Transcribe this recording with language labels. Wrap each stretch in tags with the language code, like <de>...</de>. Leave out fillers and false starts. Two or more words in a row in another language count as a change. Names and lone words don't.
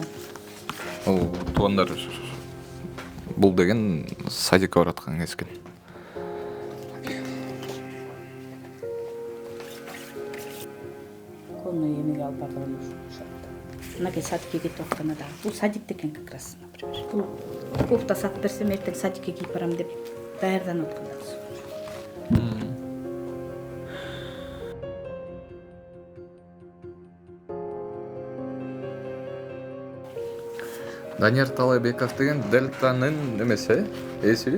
<ky>Ол туугандар бул деген садикке бараткан кез экен. Кону эмеге алып бардым ошо. Мынакей садикке кетип атканда да. Бул садик экен</ky> <ru>как раз,</ru> <ky>например. Бул кофта сатып берсем эртең садикке кийип барам деп даярданып аткан. Данияр Талайбеков деген Дельтанын эмеси, эсиби?</ky>